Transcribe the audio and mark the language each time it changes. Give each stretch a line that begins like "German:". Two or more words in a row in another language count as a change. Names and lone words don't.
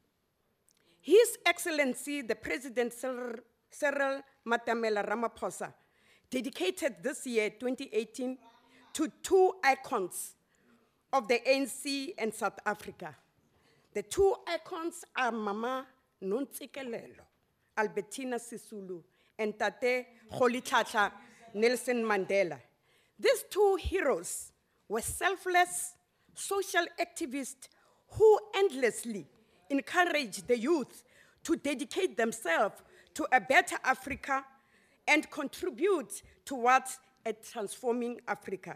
English: His Excellency, the President Cyril Matamela Ramaphosa, dedicated this year, 2018, to two icons of the ANC and South Africa. The two icons are Mama Nontsikelelo, Albertina Sisulu, and Tate Kgolitlatla Nelson Mandela. These two heroes were selfless social activists who endlessly encouraged the youth to dedicate themselves to a better Africa and contribute towards a transforming Africa.